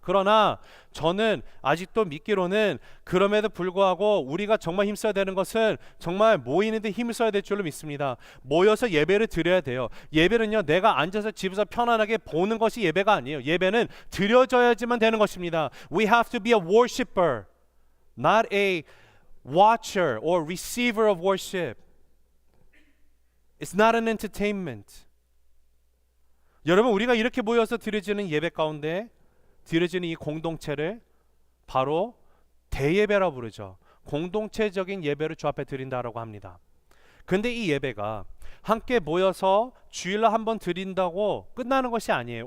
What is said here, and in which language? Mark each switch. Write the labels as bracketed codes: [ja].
[ko] 그러나 저는 아직도 믿기로는 그럼에도 불구하고 우리가 정말 힘써야 되는 것은 정말 모이는데 힘을 써야 될 줄로 믿습니다. 모여서 예배를 드려야 돼요. 예배는요 내가 앉아서 집에서 편안하게 보는 것이 예배가 아니에요. 예배는 드려져야지만 되는 것입니다. [en] We have to be a worshiper, not a watcher or receiver of worship. It's not an entertainment. [ko] 여러분, 우리가 이렇게 모여서 드려지는 예배 가운데 드려지는 이 공동체를 바로 대예배라고 부르죠. 공동체적인 예배를 주 앞에 드린다라고 합니다. 근데 이 예배가 함께 모여서 주일날 한번 드린다고 끝나는 것이 아니에요.